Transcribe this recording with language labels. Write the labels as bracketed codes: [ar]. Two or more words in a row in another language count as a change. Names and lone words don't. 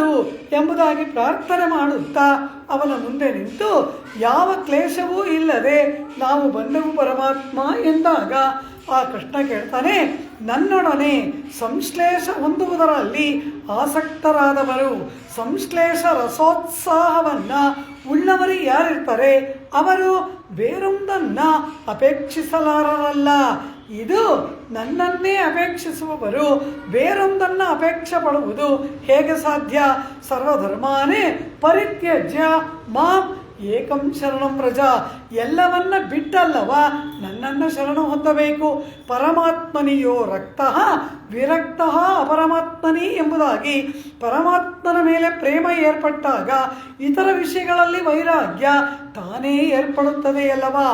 [kn] ಎಂಬುದಾಗಿ ಪ್ರಾರ್ಥನೆ ಮಾಡುತ್ತಾ ಅವನ ಮುಂದೆ ನಿಂತು ಯಾವ ಕ್ಲೇಶವೂ ಇಲ್ಲದೆ ನಾವು ಬಂದೆವು ಪರಮಾತ್ಮ ಎಂದಾಗ ಆ ಕೃಷ್ಣ ಕೇಳ್ತಾನೆ, ನನ್ನೊಡನೆ ಸಂಶ್ಲೇಷ ಹೊಂದುವುದರಲ್ಲಿ ಆಸಕ್ತರಾದವರು, ಸಂಶ್ಲೇಷ ರಸೋತ್ಸಾಹವನ್ನು ಉಳ್ಳವರು ಯಾರಿರ್ತಾರೆ ಅವರು ಬೇರೊಂದನ್ನು ಅಪೇಕ್ಷಿಸಲಾರರಲ್ಲ. ಇದು ನನ್ನನ್ನೇ ಅಪೇಕ್ಷಿಸುವವರು ಬೇರೊಂದನ್ನು ಅಪೇಕ್ಷೆ ಪಡುವುದು ಹೇಗೆ ಸಾಧ್ಯ? [sa] ಸರ್ವಧರ್ಮಾನೇ ಪರಿತ್ಯಜ್ಯ ಮಾಂ ಏಕಂ ಶರಣಂ ವ್ರಜ. [kn] ಎಲ್ಲವನ್ನ ಬಿಟ್ಟಲ್ಲವ ನನ್ನನ್ನು ಶರಣ ಹೊಂದಬೇಕು. [sa] ಪರಮಾತ್ಮನಿಯೋ ರಕ್ತಃ ವಿರಕ್ತಃ ಅಪರಮಾತ್ಮನಿ [kn] ಎಂಬುದಾಗಿ ಪರಮಾತ್ಮನ ಮೇಲೆ ಪ್ರೇಮ ಏರ್ಪಟ್ಟಾಗ ಇತರ ವಿಷಯಗಳಲ್ಲಿ ವೈರಾಗ್ಯ ತಾನೇ ಏರ್ಪಡುತ್ತದೆಯಲ್ಲವಾ?